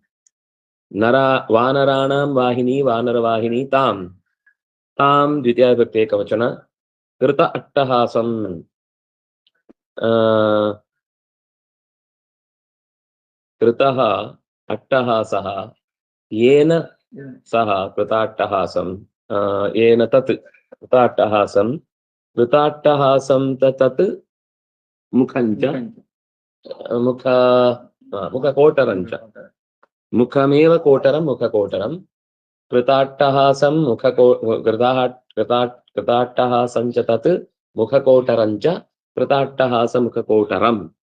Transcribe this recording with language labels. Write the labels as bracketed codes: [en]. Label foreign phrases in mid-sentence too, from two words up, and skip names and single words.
[sa] ವಾನರಾಣಾಂ ವಾಹಿನಿ, ವಾನರವಾಹಿನಿ ತಾಂ, ತಾಂ ದ್ವಿತೀಯ ಭಕ್ತಿ ಏಕವಚನ. ಕೃತ ಅಟ್ಟಹಾಸಂ, ಕೃತಃ ಅಟ್ಟಹಾಸಃ, ಯೇನ ಸಹ ಕೃತಾಟ್ಟಹಾಸಂ, ಯೇನ ತತ್ ಕೃತಾಟ್ಟಹಾಸಂ, ಕೃತಾಟ್ಟಹಾಸಂ ತತ್ ಮುಖಂಚ, ಮುಖಕೋಟರಂಚ, ಮುಖಮೇವ ಕೋಟರಂ ಮುಖಕೋಟರಂ, ಕೃತಾಟ್ಟಹಾಸಂ ಕೃತಾಟ್ಟಹಾಸಂಚ ತತ್ ಮುಖಕೋಟರಂಚ, ಕೃತಾಟ್ಟಹಾಸ ಮುಖಕೋಟರಂ.